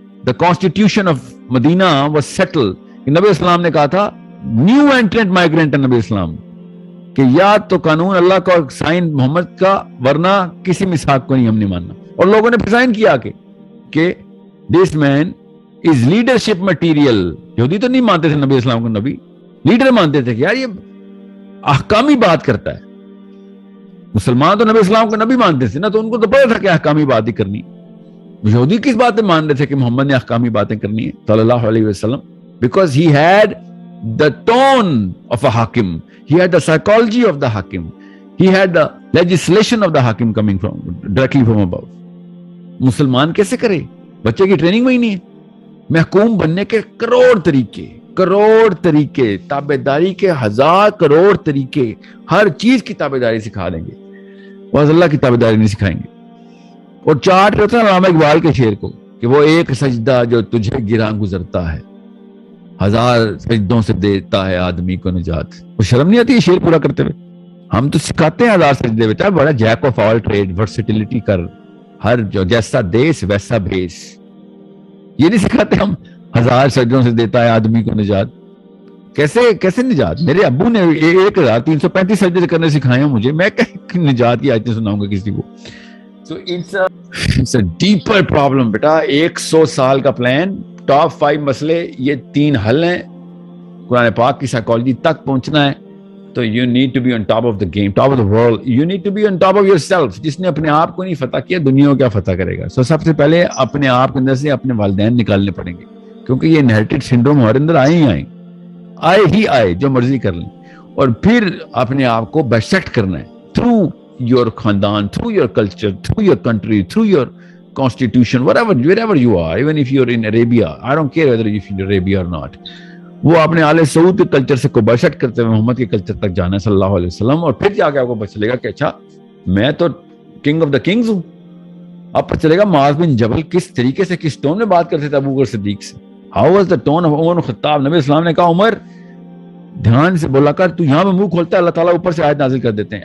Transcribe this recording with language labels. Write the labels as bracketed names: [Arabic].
[English] The constitution of Medina was settled. [Urdu] نبی اسلام نے کہا تھا نیو اینٹرنٹ مائیگرینٹ نبی اسلام کہ یا تو قانون اللہ کا اور سائن محمد کا, ورنہ کسی میثاق کو نہیں ہم نے ماننا. اور لوگوں نے پھر سائن کیا کہ [English] this man is leadership material. [Urdu] یہودی تو نہیں مانتے تھے نبی اسلام کو نبی, لیڈر مانتے تھے کہ یار یہ احکامی بات کرتا ہے. مسلمان تو نبی اسلام کو نبی مانتے تھے نا, تو ان کو تو پتا تھا کہ احکامی بات ہی کرنی. یہودی کس بات پہ مان رہے تھے کہ محمد نے احکامی باتیں کرنی ہے صلی اللہ علیہ وسلم, [English] because he had the tone of a hakim, he had the psychology of the hakim, he had the legislation of the hakim coming from directly from above. [Urdu] مسلمان کیسے کرے؟ بچے کی ٹریننگ میں ہی نہیں ہے. محکوم بننے کے کروڑ طریقے, تابعداری کے 1000 کروڑ طریقے, ہر چیز کی تابعداری سکھا دیں گے, بس اللہ کی تابعداری نہیں سکھائیں گے. اور چاٹ ہوتا ہے علامہ اقبال کے شعر کو کہ وہ ایک سجدہ جو تجھے گراں گزرتا ہے 1000 سجدوں سے دیتا ہے آدمی کو نجات. وہ شرم نہیں آتی یہ شعر پورا کرتے ہوئے؟ ہم تو سکھاتے ہیں 1000 سجدے, بیٹا بڑا [English] jack of all trade, [Urdu] versatility کر, ہر جو جیسا دیس ویسا بھیس. یہ نہیں سکھاتے ہم 1000 سجدوں سے دیتا ہے آدمی کو نجات. کیسے نجات؟ میرے ابو نے 1335 سجدے کرنے سکھائے ہیں مجھے, میں نجات کی آیتیں سناؤں گا کسی کو؟ [English] So it's a deeper problem [Urdu] بیٹا. 100 سال کا پلان, ٹاپ 5 مسئلے, یہ 3 حل ہیں. [English] قرآن پاک کی سائیکالوجی تک پہنچنا ہے تو you need to be on top of the game, top of the world. You need to be on top of yourself. [Urdu] جس نے اپنے آپ کو نہیں فتح کیا, دنیا کو کیا فتح کرے گا؟ So سب سے پہلے اپنے آپ کے اندر سے اپنے والدین نکالنے پڑیں گے, کیونکہ یہ انہیریٹڈ سنڈروم ہمارے اندر آئے جو مرضی کر لیں. [English] اور پھر اپنے آپ کو بیسیکٹ کرنا ہے through your خاندان, through your culture, through your country, through your constitution, wherever you are, even if you're in Arabia, I don't care whether you're in Arabia or not. [Urdu] وہ اپنے آل سعود کے کلچر سے کو برسٹ کرتے ہوئے محمد کے کلچر تک جانا ہے صلی اللہ علیہ وسلم, اور پھر جا کے آپ کو پتہ چلے گا کہ اچھا میں تو کنگ آف دا کنگز ہوں. اب پتہ چلے گا معاذ بن جبل کس طریقے سے, کس ٹون میں بات کرتے تھے ابو بکر صدیق سے. [English] how was the tone of [Urdu] عمر بن خطاب. نبی اسلام نے کہا عمر دھیان سے بولا کر, تو یہاں پہ منہ کھولتا ہے اللہ تعالیٰ اوپر سے آیت نازل کر دیتے ہیں.